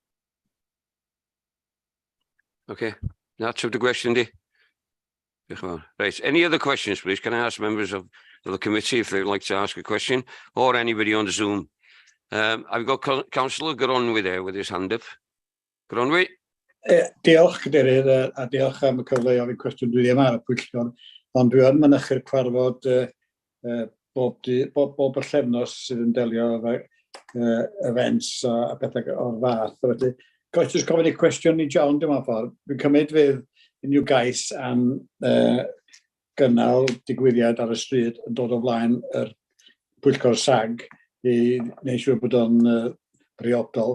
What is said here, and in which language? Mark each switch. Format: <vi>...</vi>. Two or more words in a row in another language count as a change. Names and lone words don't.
<en>Okay, that's of the question, Dee. Right, any other questions, please? Can I ask members of the committee if they'd like to ask a question, or anybody on Zoom? I've got Councillor Gronwy there with his hand up. Gronwy?</en> <cy>Diolch, Cadeirydd, a diolch am y cyfle i ofyn cwestiwn dwi ddim ar y Pwyllgor, ond dwi yn mynychu'r cwarfod bob bythefnos sydd yn delio efo events a bethau o'r fath. Felly, goes jyst gofyn i cwestiwn i John, dyma ffordd. Dwi'n cymryd fydd unrhyw gais am gynnal digwyddiad ar y stryd yn dod o flaen yr Pwyllgor SAG i wneud siŵr bod o'n briodol.</cy>